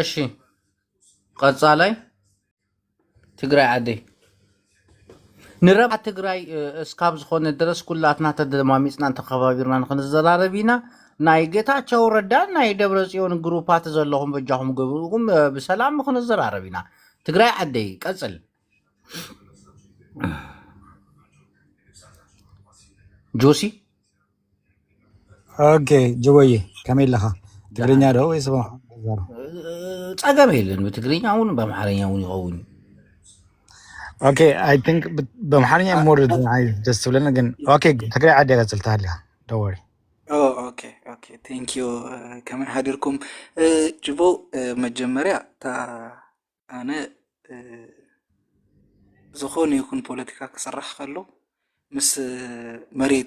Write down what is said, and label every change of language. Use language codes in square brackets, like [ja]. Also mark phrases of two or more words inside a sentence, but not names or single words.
[ti] እሺ ቀጻላይ ትግራይ ዓደይ ንረብዓ ትግራይ እስካብ ዝኾነ ድረስ ኩላትና ተደማሚፅና ተኸባቢርና ንክንዘራረብ ኢና ናይ ጌታቸው ረዳ ናይ ደብረ ጽዮን ግሩፓት ዘለኹም በጃኹም ገብሩኩም ብሰላም ንክንዘራረብ ኢና ትግራይ ዓደይ ቀጽል ጆሲ ኦኬ ጅቦዬ ከመይ ለኻ ትግርኛ ዶ ወይስ ፀገም የለን በትግርኛ እውን በአማርኛ እውን ይኸውን ኦኬ [en] I think [ti] በአማርኛ ሞር ደስ ብለና ግን ኦኬ ትግራይ ዓደይ ቀጽል ታህልያ ዶወሪ ኦኬ [en] thank you [ti] ከመይ ሓዲርኩም ጅቦ መጀመርያ ኣነ ዝኾነ ይኹን ፖለቲካ ክስራሕ ከሎ ምስ መሬት